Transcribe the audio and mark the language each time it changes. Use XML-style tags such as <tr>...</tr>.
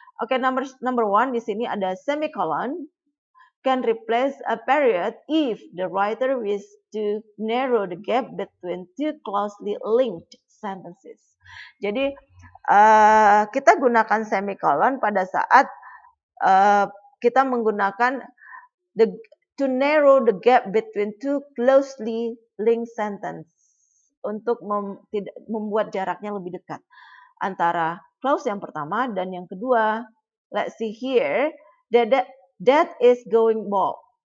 <en>Oke, number one</en> <id>di sini ada</id> <en>semicolon can replace a period if the writer wishes to narrow the gap between two closely linked sentences.</en> <id>Jadi kita gunakan semicolon pada saat kita menggunakan</id> <en>to narrow the gap between two closely linked sentence</en> <id>untuk membuat jaraknya lebih dekat antara clause yang pertama dan yang kedua.</id> <en>Let's see here that is going bald.</en>